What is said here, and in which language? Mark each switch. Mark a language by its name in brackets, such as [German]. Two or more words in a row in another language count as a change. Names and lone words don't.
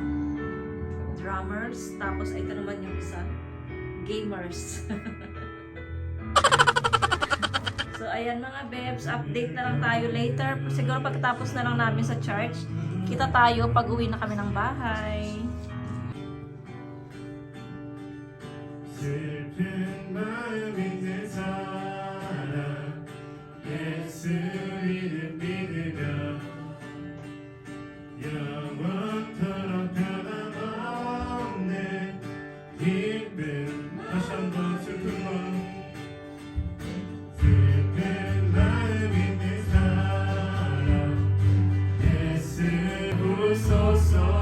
[Filipino] Drummers. Tapos ito naman yung isa, gamers. So ayan mga bebs, update na lang tayo later. Siguro pagkatapos na lang namin sa church, kita tayo pag uwi na kami ng bahay. [Korean] 슬픈 마음이 든 사람 예수 이름 믿으며 영원토록 변함없는 기쁨 다시 한번 슬픈 마음 슬픈 마음이 든 사람 예수 웃소서